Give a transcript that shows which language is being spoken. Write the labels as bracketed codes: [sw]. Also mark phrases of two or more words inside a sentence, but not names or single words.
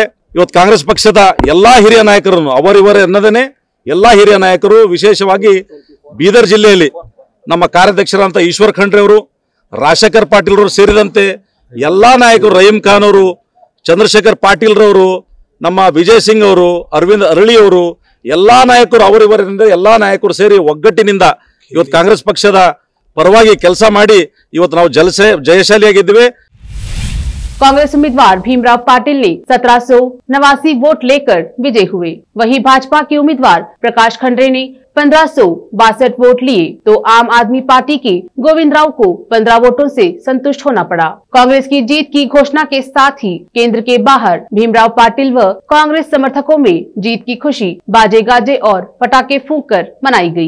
[kn] ಇವತ್ತು ಕಾಂಗ್ರೆಸ್ ಪಕ್ಷದ ಎಲ್ಲಾ ಹಿರಿಯ ನಾಯಕರನ್ನು ಅವರಿವರೇ ಅನ್ನದೇನೆ ಎಲ್ಲಾ ಹಿರಿಯ ನಾಯಕರು, ವಿಶೇಷವಾಗಿ ಬೀದರ್ ಜಿಲ್ಲೆಯಲ್ಲಿ ನಮ್ಮ ಕಾರ್ಯಾಧ್ಯಕ್ಷರಂತ ಈಶ್ವರ್ ಖಂಡ್ರೆ ಅವರು, ರಾಜಶೇಖರ್ ಪಾಟೀಲ್ ಅವರು ಸೇರಿದಂತೆ ಎಲ್ಲಾ ನಾಯಕರು, ರಹೀಂ ಖಾನ್ ಅವರು, ಚಂದ್ರಶೇಖರ್ ಪಾಟೀಲ್ ರವರು, ನಮ್ಮ ವಿಜಯ್ ಸಿಂಗ್ ಅವರು, ಅರವಿಂದ್ ಅರಳಿ ಅವರು, ಎಲ್ಲಾ ನಾಯಕರು ಅವರಿವರಿಂದ ಎಲ್ಲಾ ನಾಯಕರು ಸೇರಿ ಒಗ್ಗಟ್ಟಿನಿಂದ ಇವತ್ತು ಕಾಂಗ್ರೆಸ್ ಪಕ್ಷದ ಪರವಾಗಿ ಕೆಲಸ ಮಾಡಿ ಇವತ್ತು ನಾವು ಜಯಶಾಲಿಯಾಗಿದ್ದೇವೆ। [hi] कांग्रेस उम्मीदवार भीमराव पाटिल ने 1789 वोट लेकर विजयी हुए। वहीं भाजपा के उम्मीदवार प्रकाश खंड्रे ने 1562 वोट लिए तो आम आदमी पार्टी के गोविंद राव को 15 वोटों से संतुष्ट होना पड़ा। कांग्रेस की जीत की घोषणा के साथ ही केंद्र के बाहर भीमराव पाटिल व कांग्रेस समर्थकों में जीत की खुशी बाजे गाजे और पटाखे फूंक कर मनाई गई।